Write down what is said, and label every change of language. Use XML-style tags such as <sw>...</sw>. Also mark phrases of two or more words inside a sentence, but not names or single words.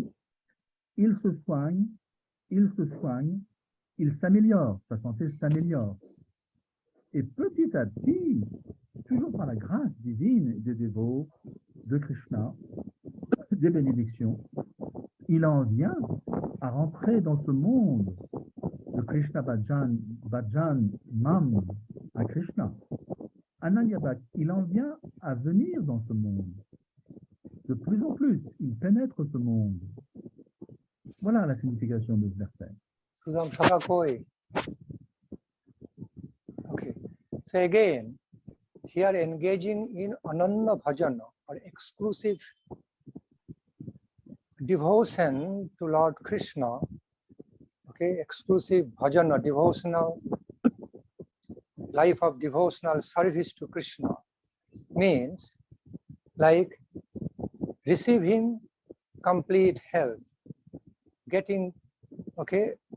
<fr>Il se soigne. Il s'améliore. Sa santé s'améliore. Et petit à petit, toujours par la grâce divine des dévots, de Krishna, des bénédictions, il en vient à rentrer dans ce monde de Krishna bhajanam à Krishna. Ananyabhak, il en vient à venir dans ce monde. De plus en plus, il pénètre ce monde. Voilà la signification de ce verset. Okay.</fr> <en>So again, here engaging in</en> <sa>ananya bhajana</sa> <en>or exclusive devotion to Lord Krishna, okay, exclusive bhajana, devotional life of devotional service to Krishna means like receiving complete health, getting, okay,</en>